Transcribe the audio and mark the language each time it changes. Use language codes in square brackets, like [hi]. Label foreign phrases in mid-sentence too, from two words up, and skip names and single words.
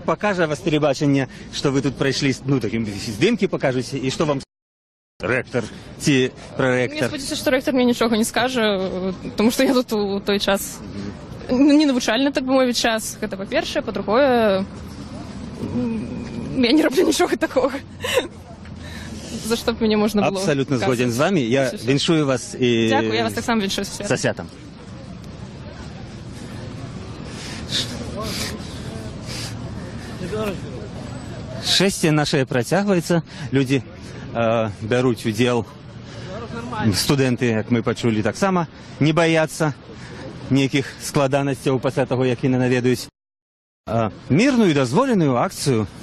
[be] покажа вас тэлебачанне, што вы тут прайшлі, ну, такім здымкі пакажуце, і што вам рэктар ці прарэктар. Мне спадзяюся, што рэктар мне нічога не скажа, тому што я тут у той час не навучальны, так бы мовіць, час. Гэта па-першае, па-другое, я не раблю нічога такога. За што б мяне можна было... [uk] Абсолютно згоден з вами. [be] Я віншую вас і... [uk] Дякую, я вас так само віншую [be] са святам. Шэсце наше працягваецца. Людзі бяруць удзел. Студэнты, як мы пачулі, таксама не баяцца нейкіх складанасцяў пасля таго, як яны наведаюць мірную і дазволеную акцыю.